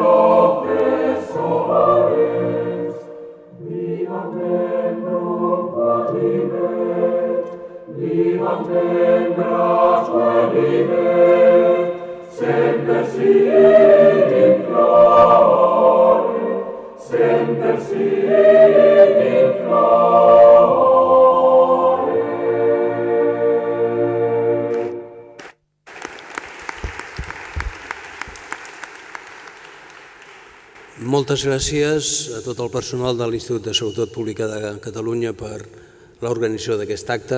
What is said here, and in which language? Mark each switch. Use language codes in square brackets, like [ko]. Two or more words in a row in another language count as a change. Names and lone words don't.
[la] professores, vivat membrum quodlibet, vivat membras quodlibet, semper sit in flore, semper sit in flore. [ca] Moltes gràcies a tot el personal de l'Institut de Seguretat Pública de Catalunya per l'organització d'aquest acte.